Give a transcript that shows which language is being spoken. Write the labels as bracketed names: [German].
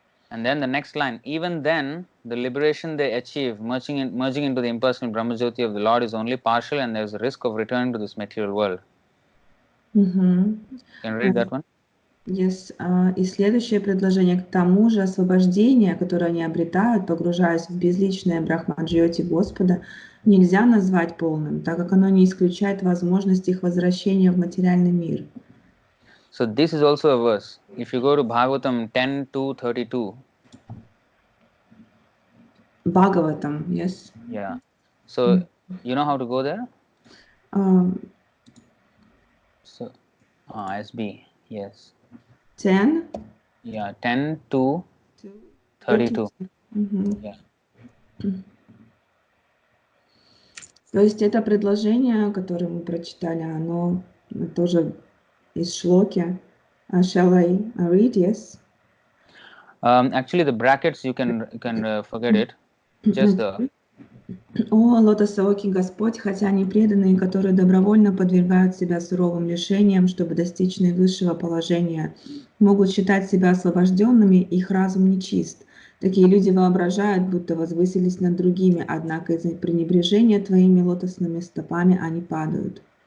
[English] And then the next line, even then, the liberation they achieve, merging into the impersonal Brahmajyoti of the Lord is only partial, and there is a risk of returning to this material world. Can you read that one? Yes. [Russian] И следующее предложение: к тому же освобождение, которое они обретают, погружаясь в безличное Брахмаджьоти Господа, нельзя назвать полным, так как оно не исключает возможность их возвращения в материальный мир. [English] So this is also a verse. If you go to Bhagavatam 10:2-32. Bhagavatam, yes. Yeah. So you know how to go there? So SB, yes. 10? Yeah, 10:2-32. Yeah. [Russian] То есть это предложение, которое мы прочитали, оно тоже из шлоки. [English] Shall I read? Yes. Actually, the brackets you can forget it. Just the. [Russian] О, лотосоокий Господь, хотя они преданные, которые добровольно подвергают себя суровым лишениям, чтобы достичь наивысшего положения, могут считать себя освобожденными, их разум нечист. Такие люди воображают, будто возвысились над другими, однако из-за пренебрежения твоими лотосными стопами они падают.